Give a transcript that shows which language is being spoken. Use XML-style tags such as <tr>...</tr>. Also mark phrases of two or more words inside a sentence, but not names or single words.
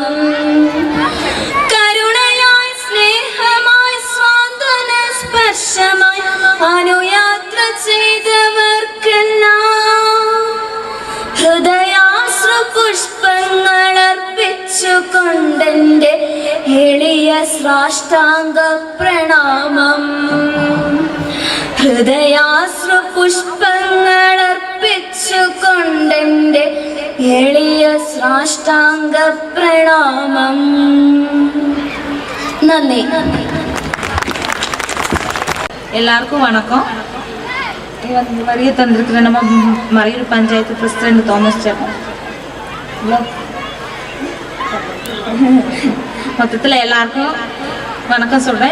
<ml>കരുണയായി, സ്നേഹമായി, സ്വാന്തന സ്പർശമായി അനുയാത്ര ചെയ്തവർക്കെല്ലാം ഹൃദയാശ്രു പുഷ്പങ്ങൾ അർപ്പിച്ചുകൊണ്ടെന്റെ എളിയ സാഷ്ടാംഗ പ്രണാമം. ഹൃദയാശ്രു പുഷ്പങ്ങൾ അർപ്പിച്ചുകൊണ്ടെന്റെ എളിയ സാഷ്ടാംഗ പ്രണാമം. നന്ദി.</ml> <ta>எல்லாருக்கும் வணக்கம். வருகை தந்திருக்கிற நம்ம மறையூர் பஞ்சாயத்து பிரசிடென்ட் தாமஸ் ஜெபம். மொத்தத்தில் எல்லாருக்கும் வணக்கம் சொல்கிறேன்.</ta>